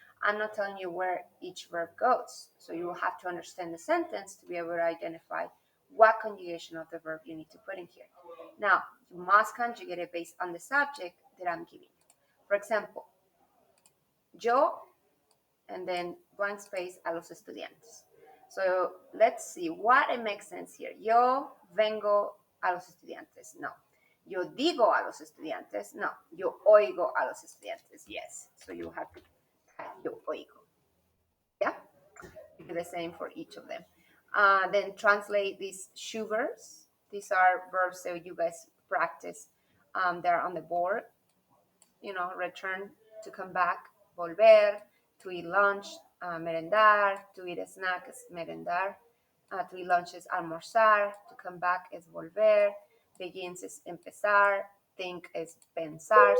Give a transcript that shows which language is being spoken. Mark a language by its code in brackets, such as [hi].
[en] I'm not telling you where each verb goes. So you will have to understand the sentence to be able to identify what conjugation of the verb you need to put in here. Now, you must conjugate it based on the subject that I'm giving you. For example, yo, and then blank space, a los estudiantes. So let's see what it makes sense here. [es] Yo vengo a los estudiantes. No. Yo digo a los estudiantes. No. Yo oigo a los estudiantes. [en] Yes. So you have to type yo oigo. Yeah. You do the same for each of them. Then translate these shoe verbs. These are verbs that you guys practice. They're on the board. Return, to come back, volver, to eat lunch, merendar, to eat a snack is merendar, to eat lunch is almorzar, to come back is volver, begins is empezar, think is pensar.